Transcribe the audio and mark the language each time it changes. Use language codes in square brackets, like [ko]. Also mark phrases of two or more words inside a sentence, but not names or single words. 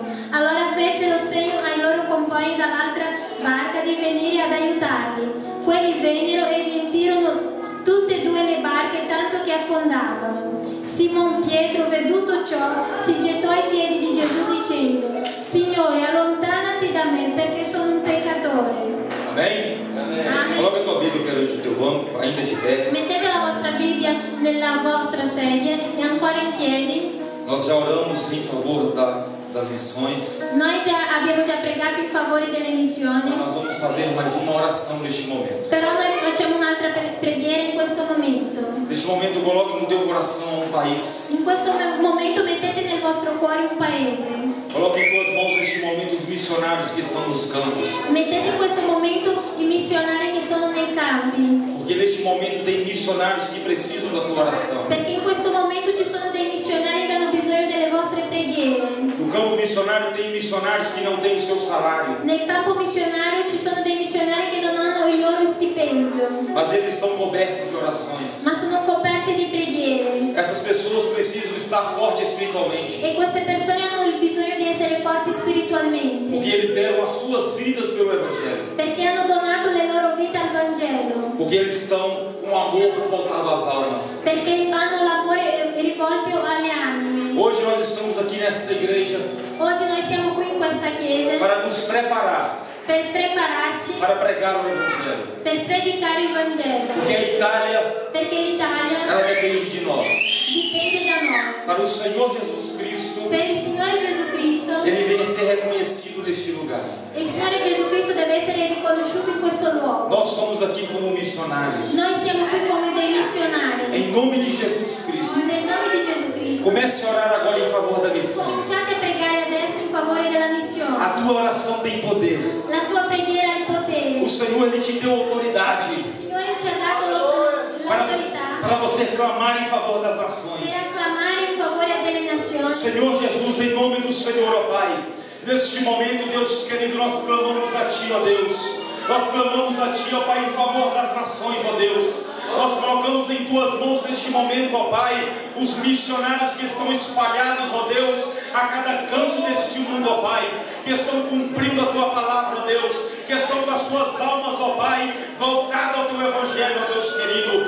[it] Allora fecero segno ai loro compagni dall'altra barca di venire ad aiutarli. Quelli vennero e riempirono tutte e due le barche tanto che affondavano. Simon Pietro, veduto ciò, si gettò ai piedi di Gesù dicendo: Signore, allontanati da me perché sono un peccatore. [pt] Amém? Amém. Coloca a tua Bíblia perante o teu banco, ainda de pé. [it] Mettete la vostra Bibbia nella vostra sedia e ancora in piedi. [pt] Nós já oramos em favor das missões. [it] Noi abbiamo già pregato in favore delle missioni, [pt] Nós vamos fazer mais uma oração neste momento. [it] però noi facciamo un'altra preghiera in questo momento. [pt] Neste momento, coloque no teu coração um país. [it] In questo momento mettete nel vostro cuore un paese. [pt] Coloque em tuas mãos neste momento os missionários que estão nos campos. [it] Mettete in questo momento i missionari che sono nei campi, [pt] Porque neste momento tem missionários que precisam da tua oração. [it] perché in questo momento ci sono dei missionari che hanno bisogno delle vostre preghiere. [pt] No campo missionário tem missionários que não têm o seu salário, [it] Nel campo missionario ci sono dei missionari che non hanno il loro stipendio, [pt] mas eles estão cobertos de orações. [it] ma sono coperte di preghiere. [pt] Essas pessoas precisam estar fortes espiritualmente, [it] E queste persone hanno il bisogno di essere forti spiritualmente, [pt] porque eles deram as suas vidas pelo Evangelho, [it] perché hanno donato le loro vite al Vangelo, [pt] porque eles estão com amor voltado às almas. [it] perché hanno l'amore rivolto alle anime. [pt] Hoje nós estamos aqui nesta igreja [it] Oggi noi siamo qui in questa chiesa [pt] para nos preparar [it] per prepararci [pt] para pregar o Evangelho, [it] per predicare il Vangelo, [pt] porque a Itália [it] perché l'Italia [pt] ela depende de nós. [it] dipende da noi. [pt] Para o Senhor Jesus Cristo, [it] Per il Signore Gesù Cristo, [pt] Ele venha ser reconhecido neste lugar. [it] il Signore Gesù Cristo deve essere riconosciuto in questo luogo. [pt] Nós somos aqui como missionários. [it] Noi siamo qui come dei missionari. [pt] Em nome de Jesus Cristo. [it] Nel nome di Gesù Cristo, [pt] Comece a orar agora em favor da missão. [it] cominciate a pregare adesso in favore della missione. [pt] A tua oração tem poder. [it] La tua preghiera ha il potere. [pt] O Senhor Ele te deu autoridade [it] Il Signore ci ha dato l'autorità [pt] para você clamar em favor das [it] per [pt] nações. [it] acclamare in favore delle nazioni. [pt] Senhor Jesus, em nome do Senhor, ó Pai, neste momento, Deus querido, nós clamamos a Ti, ó Deus. Nós clamamos a Ti, ó Pai, em favor das nações, ó Deus. Nós colocamos em Tuas mãos neste momento, ó Pai, os missionários que estão espalhados, ó Deus, a cada canto deste mundo, ó Pai, que estão cumprindo a Tua palavra, ó Deus, que estão com as suas almas, ó Pai, voltadas ao Teu Evangelho, ó Deus querido.